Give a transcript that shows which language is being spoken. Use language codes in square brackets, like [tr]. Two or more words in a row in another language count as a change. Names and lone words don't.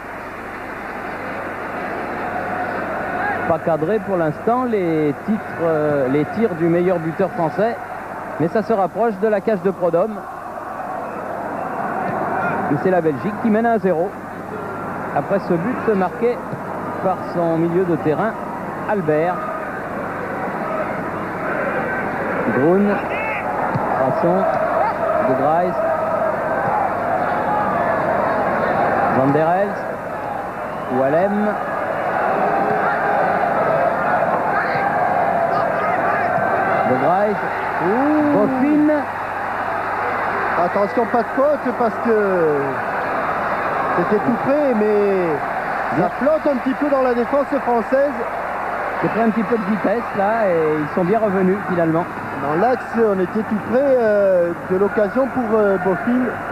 [fr] Pas cadré pour l'instant les tirs du meilleur buteur français. Mais ça se rapproche de la cage de Prud'homme. Et c'est la Belgique qui mène 1-0. Après ce but marqué par son milieu de terrain, Albert. Grun, Rasson, De Grijs, Van der Elst, Wallem, De Grijs, Boffin. Attention, pas de faute parce que c'était tout près, mais ça flotte un petit peu dans la défense française. J'ai pris un petit peu de vitesse là et ils sont bien revenus finalement. Dans l'axe, on était tout près de l'occasion pour Boffin.